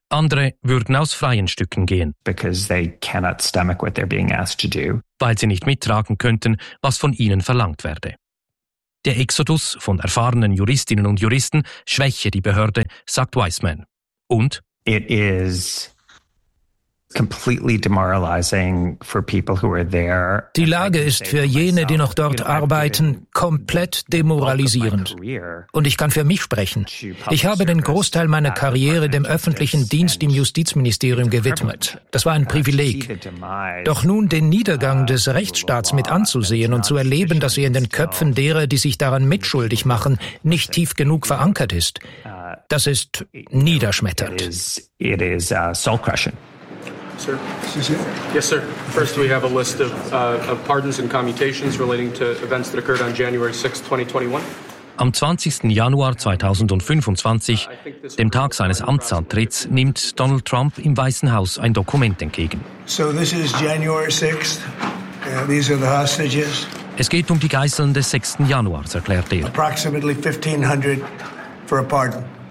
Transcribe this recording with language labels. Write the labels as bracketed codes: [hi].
[de] Andere würden aus freien Stücken gehen, [en] because they cannot stomach what they're being asked to do. [de] Weil sie nicht mittragen könnten, was von ihnen verlangt werde. Der Exodus von erfahrenen Juristinnen und Juristen schwäche die Behörde, sagt Weissmann. Und [en] it is completely demoralizing for people who are there. [de] Die Lage ist für jene, die noch dort arbeiten, komplett demoralisierend. Und ich kann für mich sprechen. Ich habe den Großteil meiner Karriere dem öffentlichen Dienst im Justizministerium gewidmet. Das war ein Privileg. Doch nun den Niedergang des Rechtsstaats mit anzusehen und zu erleben, dass er in den Köpfen derer, die sich daran mitschuldig machen, nicht tief genug verankert ist, das ist niederschmetternd. [en] It is soul-crushing. Sir. Yes, sir. First, we have a list of pardons and commutations relating to events that occurred on January 6, 2021. [de] Am 20. Januar 2025, dem Tag seines Amtsantritts, nimmt Donald Trump im Weißen Haus ein Dokument entgegen. [en] So this is January 6th. These are the hostages. [de] Es geht um die Geiseln des 6. Januar, erklärt er. [en] Approximately 1500 for a pardon.